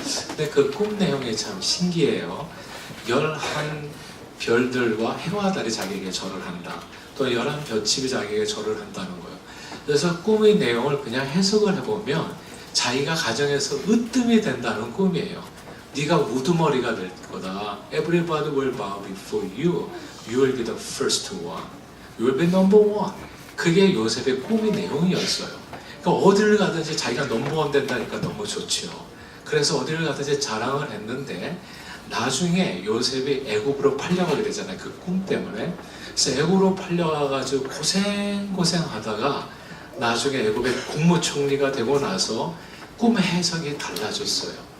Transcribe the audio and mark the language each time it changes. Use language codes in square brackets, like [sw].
[ko] 근데 그 꿈 내용이 참 신기해요. 11별들과 해와 달이 자기에게 절을 한다. 또 11볏집이 자기에게 절을 한다는 거예요. 그래서 꿈의 내용을 그냥 해석을 해보면 자기가 가정에서 으뜸이 된다는 꿈이에요. 네가 우두머리가 될 거다. [en] Everybody will bow before you. You will be the first one. You will be number one. [ko] 그게 요셉의 꿈의 내용이었어요. 그러니까 어디를 가든지 자기가 넘버원 된다니까 너무 좋죠. 그래서 어디를 가든지 자랑을 했는데, 나중에 요셉이 애굽으로 팔려가게 되잖아요. 그 꿈 때문에. 그래서 애굽으로 팔려가가지고 고생하다가 나중에 애굽의 국무총리가 되고 나서 꿈 해석이 달라졌어요.